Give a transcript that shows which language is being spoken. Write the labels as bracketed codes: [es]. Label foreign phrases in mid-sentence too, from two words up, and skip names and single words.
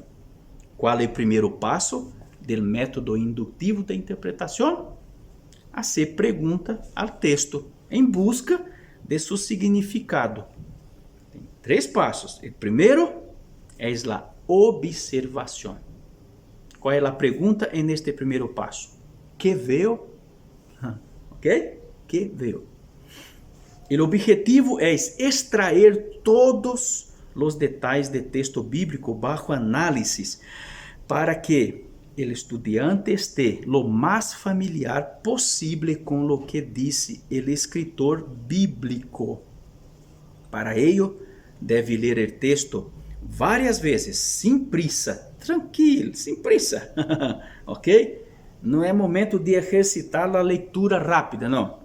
[pt] Qual é o primeiro passo do método indutivo de interpretação? Hacer pergunta ao texto em busca de seu significado. Tem 3 passos. O primeiro é a observação. Qual é a pergunta neste primeiro passo? [es] Que veo? Ok? Que veo? [pt] O objetivo é extrair todos os detalhes do texto bíblico bajo análise para que o estudante [es] esté lo [pt] mais familiar possível com [es] lo que [pt] disse o escritor bíblico. [es] Para ello, [pt] deve ler o texto várias vezes, sem prisa, tranquilo, sem prisa, ok? Não é momento de exercitar a leitura rápida, não.